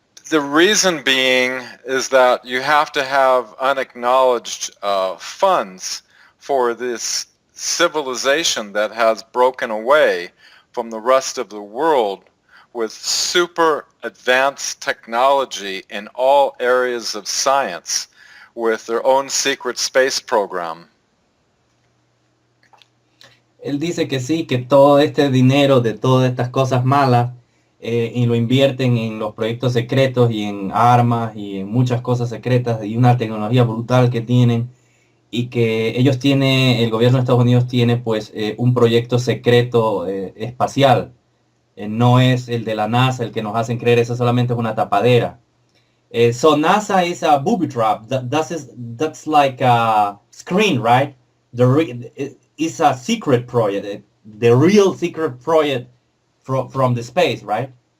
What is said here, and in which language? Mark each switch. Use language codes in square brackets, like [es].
[en] The reason being is that you have to have unacknowledged funds for this civilization that has broken away from the rest of the world with super advanced technology in all areas of science with their own secret space program. [es] Él dice que sí, que todo este dinero de todas estas cosas malas y lo invierten en los proyectos secretos y en armas y en muchas cosas secretas y una tecnología brutal que tienen y que ellos tienen, el gobierno de Estados Unidos tiene pues un proyecto secreto espacial. No es el de la NASA el que nos hacen creer, eso solamente es una tapadera. [en] So NASA is a booby trap. That's like a screen, right? It's a secret project, the real secret project from the space, right?